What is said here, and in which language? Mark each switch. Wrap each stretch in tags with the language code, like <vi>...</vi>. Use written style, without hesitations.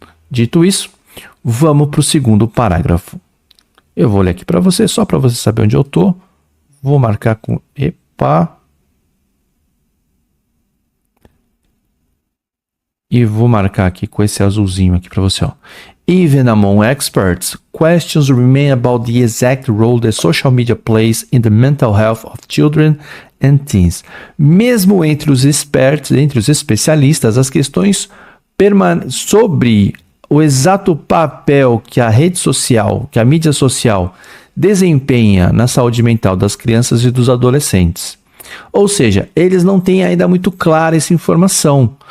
<pt>Dito isso, vamos para o segundo parágrafo. Eu vou ler aqui para você, só para você saber onde eu estou. Vou marcar com EPA. E vou marcar aqui com esse azulzinho aqui para você, ó.</pt> <en>Even among experts, questions remain about the exact role that social media plays in the mental health of children and teens.</en> <pt>Mesmo entre os expertos, entre os especialistas, as questões sobre o exato papel que a rede social, que a mídia social desempenha na saúde mental das crianças e dos adolescentes. Ou seja, eles não têm ainda muito clara essa informação.</pt>